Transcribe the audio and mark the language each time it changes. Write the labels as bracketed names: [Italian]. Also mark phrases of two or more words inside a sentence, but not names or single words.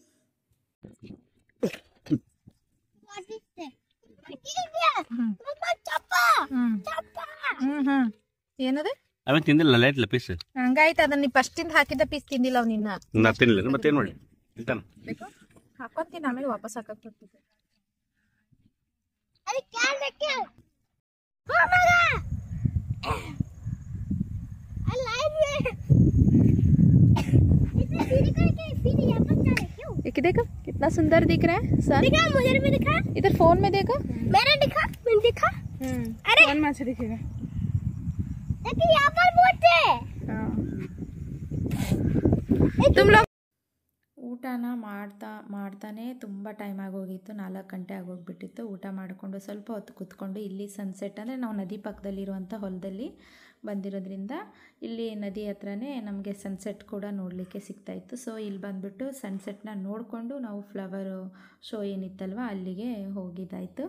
[Kannada] ಏನದು ಅವೇ ತಿಂದಿಲ್ಲ ಲೈಟ್ಲ ಪೀಸ್. ಹಂಗಾಯ್ತು, ಅದನ್ನ ಫಸ್ಟ್ ಇಂದ ಹಾಕಿದ ಪೀಸ್ ತಿಂದಿಲ್ಲ ಅವ್ ನಿನ್ನ. ನಾ ತಿನ್ನಲಿಲ್ಲ, ಮತ್ತೇನು ಮಾಡಿ ತಿಂತಾನ. ಹಾಕೊಂತೀನಿ, ಆಮೇಲೆ ವಾಪಸ್ ಹಾಕಕ್ ಬರ್ತಿದ್ದೆ. [Hindi] देखो कितना सुंदर दिख रहा है सर। दिखा, मुझे भी दिखा। इधर फोन में देखो, मैंने दिखा। अरे फोन में से दिखेगा। देखिए यहाँ पर बोट है। तुम लोग [Kannada] ಊಟನ ಮಾಡ್ತಾನೆ ತುಂಬ ಟೈಮ್ ಆಗೋಗಿತ್ತು. 4 ಗಂಟೆ ಆಗೋಗ್ಬಿಟ್ಟಿತ್ತು. ಊಟ ಮಾಡಿಕೊಂಡು ಸ್ವಲ್ಪ ಹೊತ್ತು ಕೂತ್ಕೊಂಡು ಇಲ್ಲಿ ಸನ್ಸೆಟ್ ಅಂದರೆ ನಾವು ನದಿ ಪಕ್ಕದಲ್ಲಿರುವಂಥ ಹೊಲದಲ್ಲಿ ಬಂದಿರೋದ್ರಿಂದ ಇಲ್ಲಿ ನದಿ ಹತ್ರನೇ ನಮಗೆ ಸನ್ಸೆಟ್ ಕೂಡ ನೋಡಲಿಕ್ಕೆ ಸಿಗ್ತಾಯಿತ್ತು. ಸೊ ಇಲ್ಲಿ ಬಂದುಬಿಟ್ಟು ಸನ್ಸೆಟ್ನ ನೋಡಿಕೊಂಡು ನಾವು [English] flower show [Kannada] ಏನಿತ್ತಲ್ವ ಅಲ್ಲಿಗೆ ಹೋಗಿದ್ದಾಯಿತು.